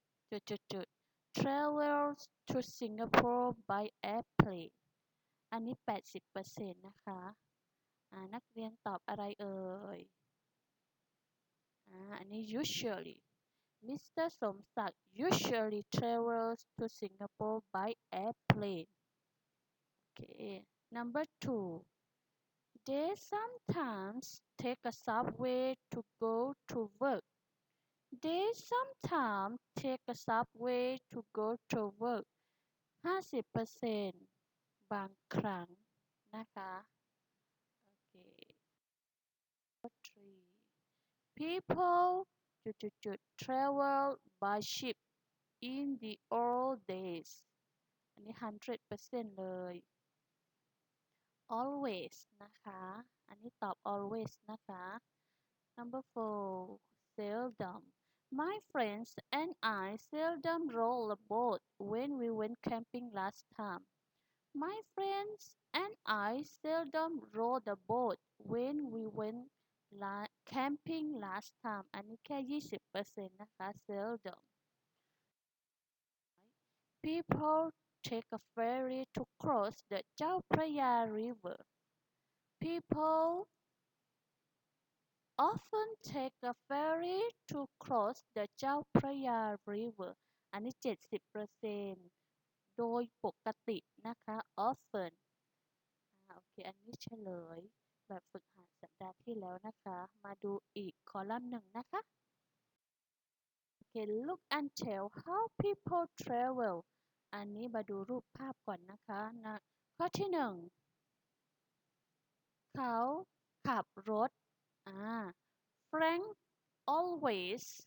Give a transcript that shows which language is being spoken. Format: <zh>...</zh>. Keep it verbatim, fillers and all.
<th>จุดจุดจุด</th> <en>travels to Singapore by airplane</en> <th>อันนี้ แปดสิบเปอร์เซ็นต์นะคะ อ่า นักเรียนตอบอะไรเอ่ย อ่า อันนี้</th> <en>usually mister สมศักดิ์ usually travels to Singapore by airplane. Okay. Number two. They sometimes take a subway to go to work. They sometimes take a subway to go to work.</en> <th>ห้าสิบเปอร์เซ็นต์บางครั้งนะคะ Okay.</th> <en>Three. People to, to, to travel by ship in the old days.</en> <th>อันนี้ หนึ่งร้อยเปอร์เซ็นต์เลย always นะคะ อันนี้ตอบ always นะคะ</th> <en>number four seldom my friends and I seldom roll a boat when we went camping last time my friends and I seldom row the boat when we went la- camping last time</en> <th>อันนี้แค่ ยี่สิบเปอร์เซ็นต์นะคะ</th> <en>seldom people take a ferry to cross the Chao Phraya River. People often take a ferry to cross the Chao Phraya River.</en> <th>อันนี้ เจ็ดสิบเปอร์เซ็นต์โดยปกตินะคะ often อ่าโอเค อันนี้เฉลย แบบฝึกหัดสัปดาห์ที่แล้วนะคะ มาดูอีกคอลัมน์หนึ่งนะคะ</th> <en>Okay, look and tell how people travel</en> <th>อันนี้มาดูรูปภาพก่อนนะคะนะข้อที่หนึ่ง เขาขับรถ อ่า</th> <en>Frank always</en>